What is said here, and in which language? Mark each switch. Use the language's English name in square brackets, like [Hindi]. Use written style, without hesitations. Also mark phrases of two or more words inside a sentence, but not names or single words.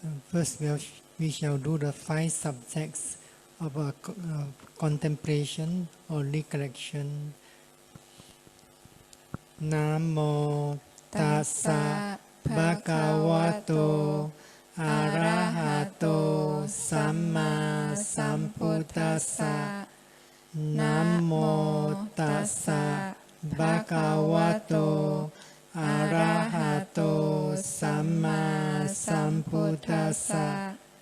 [English] First, we shall do the 5 subjects of contemplation or recollection. [Pali] Namo tassa bhagavato arahato samma sambuddhassa. Namo tassa bhagavato arahato samma sambuddhassa.